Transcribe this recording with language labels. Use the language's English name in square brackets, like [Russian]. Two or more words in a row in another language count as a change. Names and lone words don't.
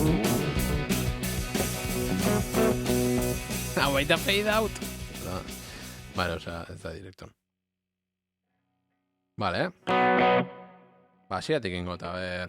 [Basque] Hau baita [English] fade out. [Spanish] Vale, o sea, [Basque] ez da directo. Vale. Va, asiatik ingota, [Spanish] a ver.